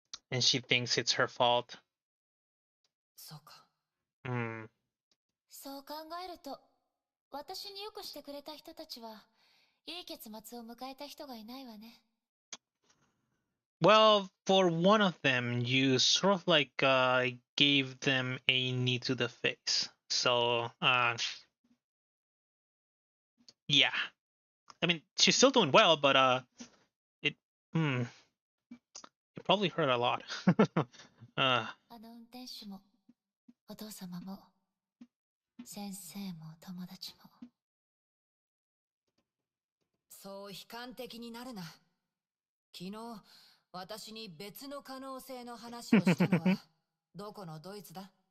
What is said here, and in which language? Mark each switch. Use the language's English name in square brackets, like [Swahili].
[English] And she thinks it's her fault. [Japanese] そうか。そう考えると、私によくしてくれた人たちは、いい結末を迎えた人がいないわね。 [English] Well, for one of them, you sort of like gave them a knee to the face. So, yeah. I mean, she's still doing well, but it probably hurt a lot. [Japanese] あの運転手も、お父様も、先生も友達も。そう悲観的になるな。昨日、私に別の可能性の話をしたのは、どこのドイツだ？